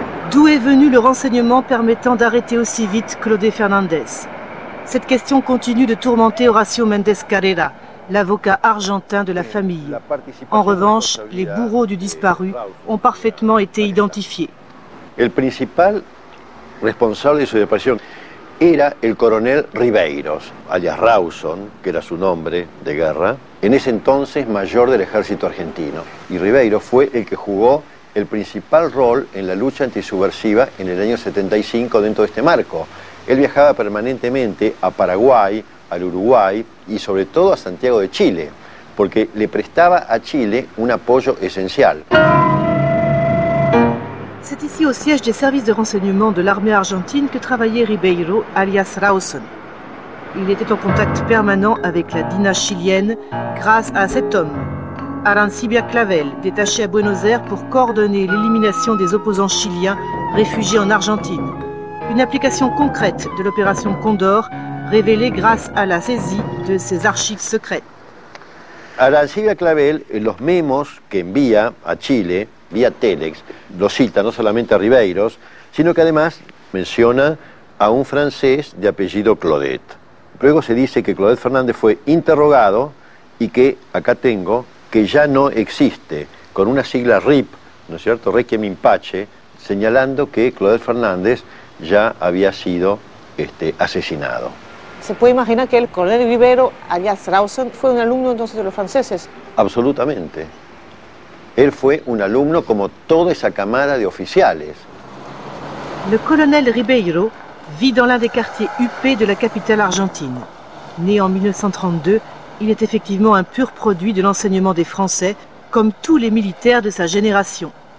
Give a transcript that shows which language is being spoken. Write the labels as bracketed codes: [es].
[fr] D'où est venu le renseignement permettant d'arrêter aussi vite Clodet Fernandez? Cette question continue de tourmenter Horacio Méndez Carrera, l'avocat argentin de la famille. En revanche, les bourreaux du disparu ont parfaitement été identifiés. [es] El principal responsable de su desaparición era el coronel Ribeiros, alias Rawson, que era su nombre de guerra, en ese entonces mayor del ejército argentino. Y Ribeiros fue el que jugó el principal rol en la lucha antisubversiva en el año 75 dentro de este marco. Él viajaba permanentemente a Paraguay, al Uruguay y sobre todo a Santiago de Chile, porque le prestaba a Chile un apoyo esencial. [fr] C'est ici au siège des services de renseignement de l'armée argentine que travaillait Ribeiro, alias Rawson. Il était en contact permanent avec la DINA chilienne grâce à cet homme, Arancibia Clavel, détaché à Buenos Aires pour coordonner l'élimination des opposants chiliens réfugiés en Argentine. Une application concrète de l'opération Condor, révélée grâce à la saisie de ses archives secrètes. [es] Arancibia Clavel, en los memos que envía a Chile, vía Telex, lo cita no solamente a Ribeiros, sino que además menciona a un francés de apellido Clodet. Luego se dice que Clodet Fernández fue interrogado y que, acá tengo, que ya no existe, con una sigla RIP, ¿no es cierto?, Requiem in Pace, señalando que Clodet Fernández ya había sido asesinado. ¿Se puede imaginar que el coronel Ribeiro, alias Rawson, fue un alumno entonces de los franceses? Absolutamente. Él fue un alumno como toda esa camada de oficiales. [fr] Le colonel Ribeiro vit dans l'un des quartiers huppés de la capitale argentine. Né en 1932, il est effectivement un pur produit de l'enseignement des Français, comme tous les militaires de sa génération.